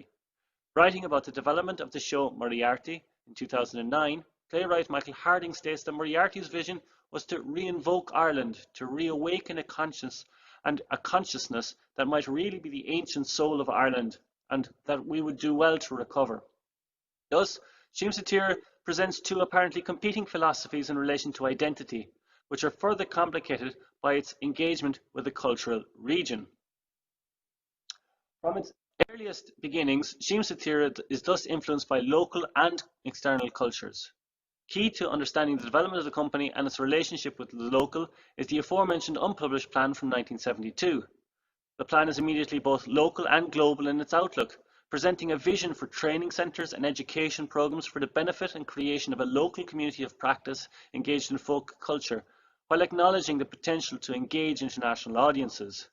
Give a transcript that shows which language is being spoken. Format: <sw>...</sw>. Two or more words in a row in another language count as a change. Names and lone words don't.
<en>Writing about the development of the show Moriarty in 2009, playwright Michael Harding states that Moriarty's vision was to reinvoke Ireland, to reawaken a conscience and a consciousness that might really be the ancient soul of Ireland, and that we would do well to recover. Thus, Sím sa tíre presents two apparently competing philosophies in relation to identity, which are further complicated by its engagement with the cultural region. From its earliest beginnings, Sím sa tíre is thus influenced by local and external cultures. Key to understanding the development of the company and its relationship with the local is the aforementioned unpublished plan from 1972. The plan is immediately both local and global in its outlook, presenting a vision for training centres and education programmes for the benefit and creation of a local community of practice engaged in folk culture, while acknowledging the potential to engage international audiences.</en>